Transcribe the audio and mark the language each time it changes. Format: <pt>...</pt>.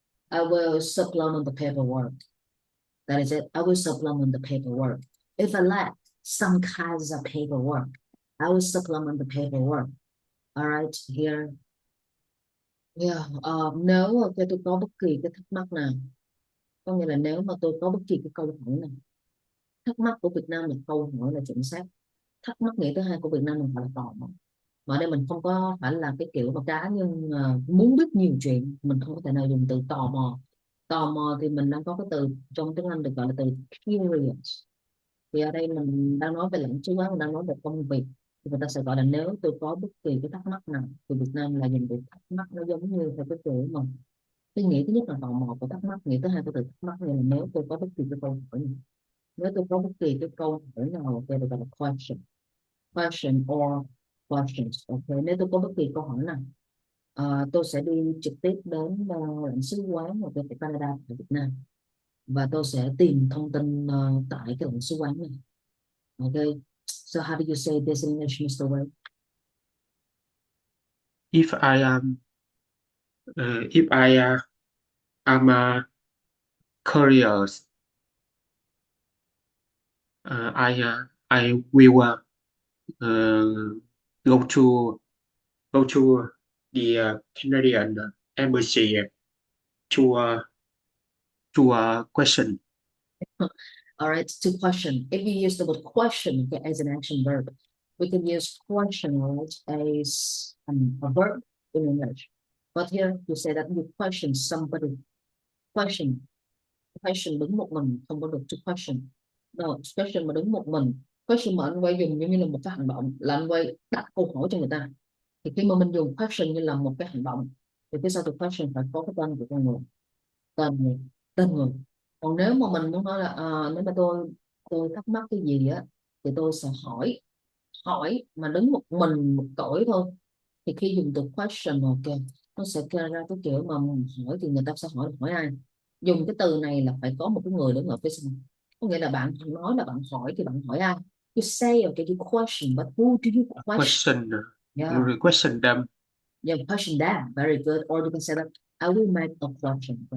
<en>I will supplement the paperwork. That is it. I will supplement the paperwork. If I lack some kinds of paperwork, I will supplement the paperwork. All right. Here. Yeah.</en> <vi>Nếu tôi có bất kỳ cái thắc mắc nào, có nghĩa là nếu mà tôi có bất kỳ cái câu hỏi nào, thắc mắc của Việt Nam là câu hỏi là chính xác. Thắc mắc nghĩa thứ hai của Việt Nam mình phải là tò mò. Mà ở đây mình không có phải là cái kiểu mà cá nhân muốn biết nhiều chuyện, mình không có thể nào dùng từ tò mò. Tò mò thì mình đang có cái từ trong tiếng Anh được gọi là từ curious. Thì ở đây mình đang nói về lãnh sự quán, mình đang nói về công việc, thì người ta sẽ gọi là nếu tôi có bất kỳ cái thắc mắc nào. Thì Việt Nam là dùng từ thắc mắc, nó giống như theo cái kiểu mà cái nghĩa thứ nhất là tò mò của thắc mắc, nghĩa thứ hai của từ thắc mắc nghĩa là nếu tôi có bất kỳ cái câu hỏi nào, nếu tôi có bất kỳ cái câu hỏi nào thì được gọi là question.</vi> <en>Question or questions. Ok,</en> <vi>nếu tôi có bất kỳ câu hỏi nào, tôi sẽ đi trực tiếp đến lãnh sứ quán của Canada ở Việt Nam, và tôi sẽ tìm thông tin tại cái lãnh sứ quán này.</vi> <en>Ok, so how do you say this in English, Mr. Wei? If I am curious, I will uh, go to the Canadian embassy to question. All right, to question. If you use the word question, okay, as an action verb, we can use question, right, as a verb in English. But here you say that you question somebody. Question.</en> <vi>Question đứng một mình, không có được to question.</vi> <en>No,</en> <vi>question mà đứng một mình. Question mà anh quay dùng như là một cái hành động, là anh quay đặt câu hỏi cho người ta. Thì khi mà mình dùng question như là một cái hành động, thì phía sau từ question phải có cái tên của con người. Tên người tên người Còn nếu mà mình muốn nói là nếu mà tôi thắc mắc cái gì á, thì tôi sẽ hỏi. Hỏi mà đứng một mình một cõi thôi, thì khi dùng từ question, ok, nó sẽ kêu ra cái kiểu mà mình hỏi thì người ta sẽ hỏi ai. Dùng cái từ này là phải có một cái người đứng ở phía sau, có nghĩa là bạn nói là bạn hỏi thì bạn hỏi ai.</vi> <en>You say okay, you question, but who do you question? Question. Yeah. Question them. Yeah, question that. Very good. Or you can say that I will make a question.</en>